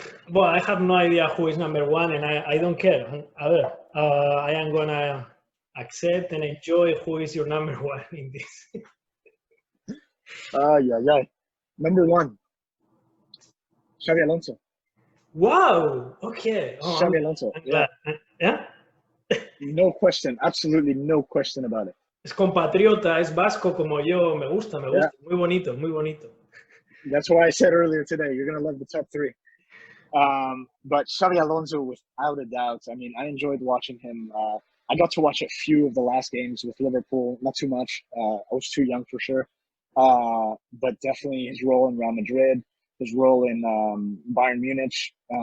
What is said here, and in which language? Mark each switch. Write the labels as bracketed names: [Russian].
[English] Well, I have no idea who is number one, and I don't care. I am gonna accept and enjoy who is your number one in this. Yeah. Number one, Xavi Alonso. Wow. Okay. Xavi Alonso. Yeah. No question. Absolutely no question about it. [Spanish] Es compatriota, es vasco como yo. Me gusta. [English] Yeah. [Spanish] Muy bonito. [English] That's why I said earlier today, you're gonna love the top three. But Xavi Alonso, without a doubt. I mean, I enjoyed watching him. I got to watch a few of the last games with Liverpool, not too much. I was too young for sure. But definitely his role in Real Madrid, his role in Bayern Munich.